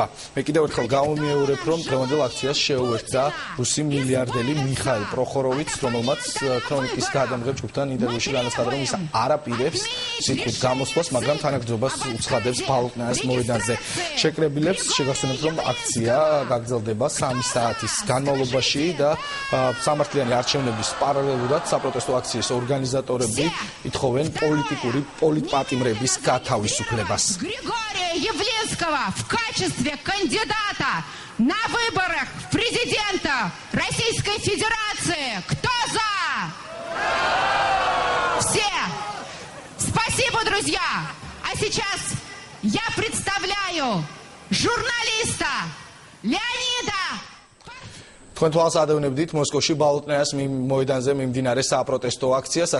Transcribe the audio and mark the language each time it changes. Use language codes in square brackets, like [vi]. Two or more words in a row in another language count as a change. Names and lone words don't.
[ka] მე კიდევ ერთხელ გამომიეურებ, რომ დღევანდელ აქციას შეუერთდა რუსი მილიარდელი მიხაილ პროხოროვიც, რომელმაც ქრონიკის გადამღებ ჯგუფთან ინტერვიუში განაცხადა, რომ ის არ აპირებს გამოსვლას, მაგრამ თანაგრძნობას უცხადებს ბალოტნაიას მოედანზე. შეკრებილებს შეგახსენებთ, რომ აქცია გაგრძელდება 3 საათის განმავლობაში და სამართლიანი არჩევნების პარალელურად საპროტესტო აქციის ორგანიზატორები ითხოვენ პოლიტიკური პოლიტპატიმრების გათავისუფლებას. [ru] Григория Явлинского в качестве кандидата на выборах в президента Российской Федерации. Кто за? Все. Спасибо, друзья! А сейчас я представляю журналиста Леонида. [ka] თქვენ თვალს ადევნებდით მოსკოვში ბალოტნაიას მოედანზე მიმდინარე საპროტესტო აქციას.